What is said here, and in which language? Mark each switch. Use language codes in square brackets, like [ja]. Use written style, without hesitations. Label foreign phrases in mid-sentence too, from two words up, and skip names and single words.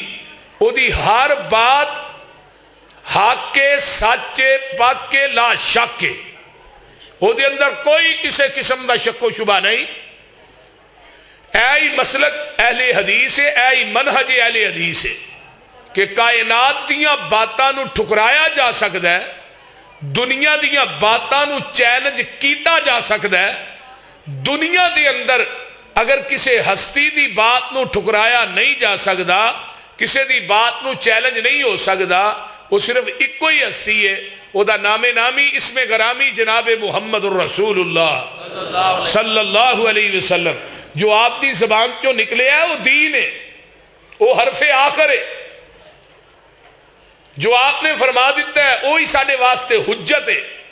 [pa] او دی ہر بات حق کے، سچے، پاک کے، لا شک کے، او دے اندر کوئی کسی قسم دا شک و شبہ نہیں۔ اے مسلک اہل حدیث ہے، اے منہج اہل حدیث ہے کہ کائنات دیاں باتاں نو ٹھکرایا جا سکتا ہے، دنیا دیاں باتاں نو چیلنج کیتا جا سکتا ہے۔ دنیا دے اندر اگر کسی ہستی دی بات نو ٹھکرایا نہیں جا سکتا، کسی دی بات نو چیلنج نہیں ہو سکتا، وہ صرف ایک کوئی ہستی ہے، وہ دا نام نامی اسم گرامی جناب محمد الرسول اللہ صلی اللہ علیہ وسلم، جو آپ دی زبان چوں نکلے ہے وہ دین ہے، وہ حرف آخر ہے، جو آپ نے فرما دیتا ہے وہی ساڈے واسطے حجت ہے۔